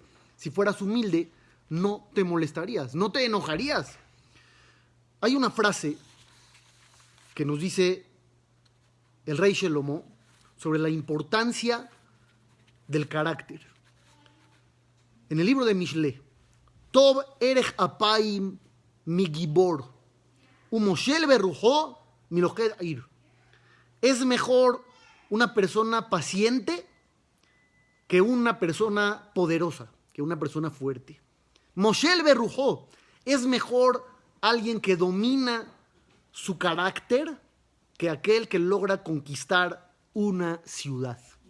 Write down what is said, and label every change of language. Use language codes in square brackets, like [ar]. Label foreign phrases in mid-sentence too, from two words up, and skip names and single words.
[es] Si fueras humilde, no te molestarías, no te enojarías. Hay una frase que nos dice el rey Shelomo sobre la importancia del carácter. En el libro de [he] Mishle, טוב ארך אפים מגבור, ומשל ברוחו מלכד עיר. [es] Es mejor una persona paciente que una persona poderosa, que una persona fuerte. [he] משל ברוחו, [es] es mejor alguien que domina su carácter que aquel que logra conquistar una ciudad.